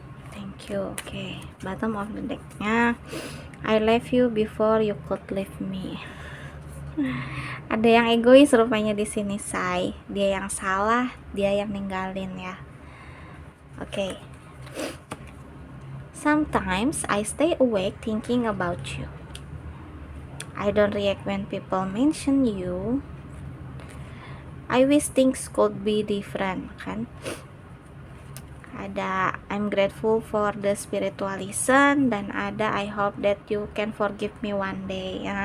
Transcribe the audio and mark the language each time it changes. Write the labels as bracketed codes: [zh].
[en] Thank you. Oke, bottom of the decknya, I left you before you could leave me. [id] Ada yang egois rupanya di sini, say. Dia yang salah, dia yang ninggalin ya. Oke. [en] Sometimes I stay awake thinking about you. I don't react when people mention you. I wish things could be different, kan? Ada I'm grateful for the spiritualism, [id] dan ada [en] I hope that you can forgive me one day.